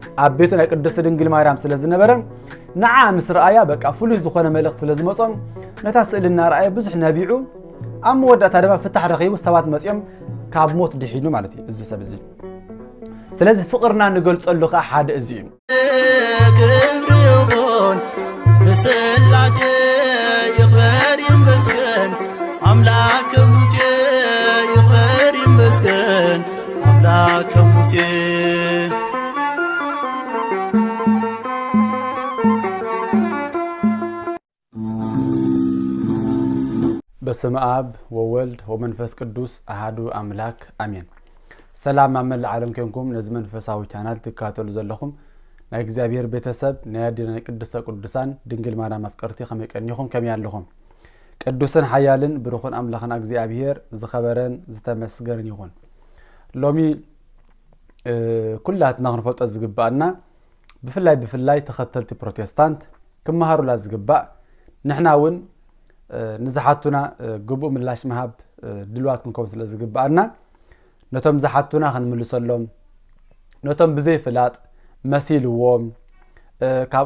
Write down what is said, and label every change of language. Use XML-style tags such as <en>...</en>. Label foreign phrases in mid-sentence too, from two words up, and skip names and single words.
<ti>አቤቱና ቅድስት ድንግል ማርያም ስለዝነበረ ንዓ ምስ ረአያ በቃ ፍሉይ ዝኾነ መልእኽቲ ስለዝመጾም ነታ ስእልና ረአያ ብዙሕ ነቢዑ ኣብ መወዳእታ ድማ ፍታሕ ረኺቡ ሰባት መጽኦም ካብ ሞት ድሒኑ ማለት እዩ እዚ ሰብ እዚ ስለዚ ፍቅርና ንገልጸሉ ኸ ሓደ እዚ እዩ ክብሪ ይኹን ብስላሴ ይኽበር ይመስገን አምላከ ሙሴ ይኽበር ይመስገን አምላከ ሙሴ</ti> <gez>በስመ አብ ወወልድ ወመንፈስ ቅዱስ አሐዱ አምላክ አሜን።</gez> <ti>ሰላም አመል ዓለም ከንኩም ነዚ መንፈሳዊ ቻናል ትካተሉ ዘለኹም ናይ እግዚአብሔር ቤተሰብ ናይ ዲና ቅድስተ ቅዱሳን ድንግል ማርያም አፍቀርቲ ከመቀኒኹም ከመይ ኣለኹም ቅዱስን ሓያልን ብሩኽን አምላኽና እግዚአብሔር ዝኸበረን ዝተመስገነን ይኹን ሎሚ ኩላትና ክንፈልጦ ዝግባአና ብፍላይ ተኸተልቲ ፕሮቴስታንት ክመሃሩላ ዝግባእ ንሕና እውን ንዝሓቱና ግቡእ ምላሽ መሃብ ድልዋት ክንከውን ስለ ዝግባአና ነቶም ዝሓቱና ክንምልሰሎም ነቶም ብዘይ ፍላጥ መሲልዎም ካብ</ti>